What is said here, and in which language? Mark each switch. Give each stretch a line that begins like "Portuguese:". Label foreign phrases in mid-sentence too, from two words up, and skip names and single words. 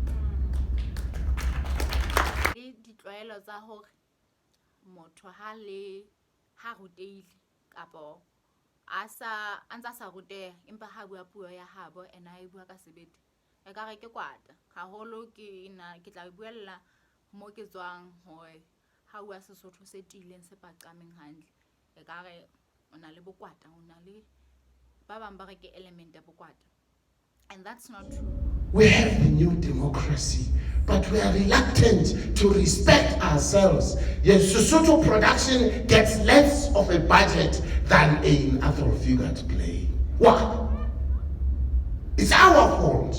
Southern Sotho: Ditlwaelo tsa hore motho ha ruteile kapo a ntsa sa ruteha empa ha bua puo ya habo and a bua ka sebete e ka re ke kwata haholo ke tla buella mo ke tswang hore ha bua Sesotho se tileng se paqameng hantle e ka re o na le bokwata o na le ba bang ba re ke element ya bokwata,
English: and that's not true. We have the new democracy, but we are reluctant to respect ourselves. Yes, Sesotho production gets less of a budget than another figure to play. Why? It's our fault.